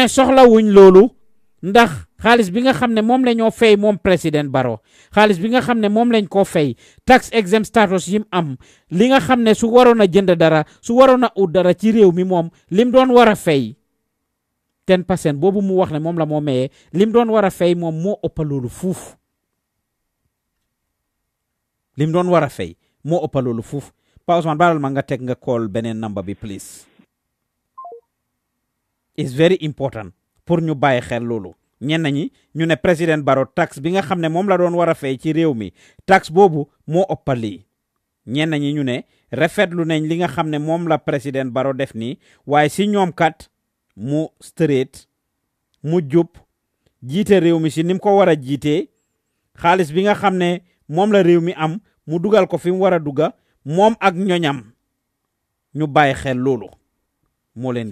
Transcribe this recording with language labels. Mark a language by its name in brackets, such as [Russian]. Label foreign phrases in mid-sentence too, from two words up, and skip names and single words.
[Wolof] ne soxlawuñ loolu ndax xaalis bi nga xam ne moom la ñoo fay moom président Barrow xaalis bi nga xam ne moom lañ koo fay [English] tax exempt status [Wolof] yim am li nga xam ne su waroon a jënd dara su waroon a ut dara ci réew mi moom lim doon war a fay 10% boobu mu wax ne moom la moo mayee lim doon war a fay moom moo ëpp loolu fuuf lim doon war a fay moo ëpp loolu fuuf Pa Ousmane baral ma nga teg nga call beneen number bi please. [English] It's very important [Wolof] pour ñu bàyyi xel loolu ñenn ñi ñu ne président Barrow tax bi nga xam ne moom la doon war a fay ci réew mi tax boobu moo ëpp lii ñenn ñi ñu ne rafetlu nañ li nga xam ne moom la président Barrow def nii waaye si ñoom kat mu straight mu jub jiite réew mi si ni mu ko war a jiitee xaalis bi nga xam ne moom la réew mi am mu dugal ko fi mu war a duga moom ak ñoñam ñu bàyyi xel loolu moo leen gënal